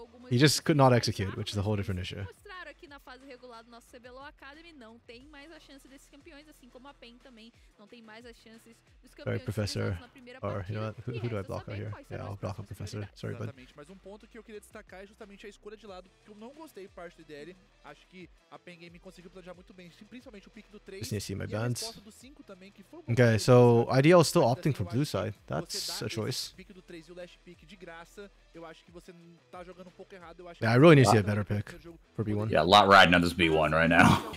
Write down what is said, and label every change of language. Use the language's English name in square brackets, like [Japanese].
[English] He just could not execute, which is a whole different issue. [Portuguese] Aqui na fase regular do nosso CBLOL Academy não tem mais a chance desses campeões, assim como a PEN também não tem mais as chances dos campeões. [English] Sorry, Professor. [Portuguese] Na primeira [English] Or, you know what? [Portuguese] partida. [English] Who do I block out here? Yeah, I'll block out Professor. Sorry, bud. [Portuguese] Exatamente, mas um ponto que eu queria destacar é justamente a escolha de lado, que eu não gostei parte do IDL. Acho que a PEN Gaming conseguiu planejar muito bem, principalmente o pick do 3 [English] Just need to see my [Portuguese] e a [English] bands. [Portuguese] resposta do 5 também, que foi [English] Okay, so IDL is still opting for blue side. That's a choice. [Portuguese] O pick do 3 e o last pick de graça, eu acho que você tá jogando um pouco errado. Eu acho [English] Yeah, I really need to see a better pick for B1. Yeah, a lot riding on this B1 right now.